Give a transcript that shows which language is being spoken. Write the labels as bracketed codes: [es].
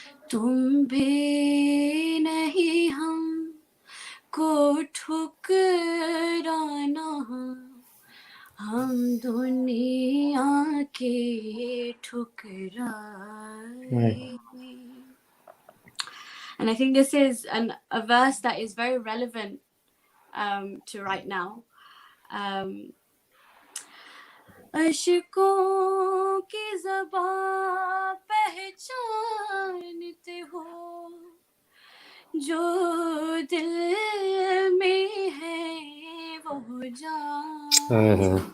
[ur] تم بھی نہیں ہم کو ٹھکرانا ہم دنیا کے ٹھکرائے. [en] And I think this is a verse that is very relevant to right now. [ur] اشکوں کی زبان پہچانتے ہو جو دل میں ہے وہ جان